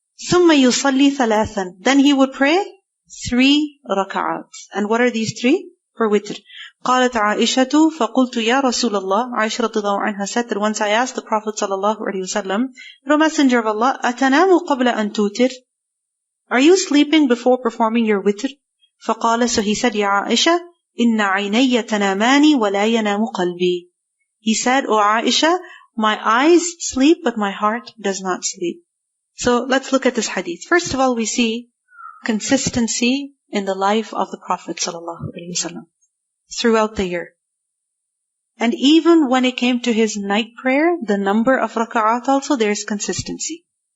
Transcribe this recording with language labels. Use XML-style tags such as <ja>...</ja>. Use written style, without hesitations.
<ar>ثُمَّ يُصَلِّي ثَلَاثًا,</ar> <en>then he would pray 3 rak'at. And what are these 3? For witr.</en> <ar>قالت عائشة فقلت يا رسول الله,</ar> <en>Aisha radiallahu anha said that once I asked the Prophet sallallahu alaihi wasallam, O Messenger of Allah,</en> <ar>أتنام قبل أن توتر?</ar> <en>Are you sleeping before performing your witr?</en> <ar>فقال,</ar> <en>so he said,</en> <ar>يا عائشة إن عيني تنامان ولا ينام قلبي.</ar> <en>He said, O Aisha, my eyes sleep but my heart does not sleep. So let's look at this hadith. First of all, we see consistency in the life of the Prophet sallallahu alaihi wasallam throughout the year. And even when it came to his night prayer, the number of rak'at also, there is consistency.</en>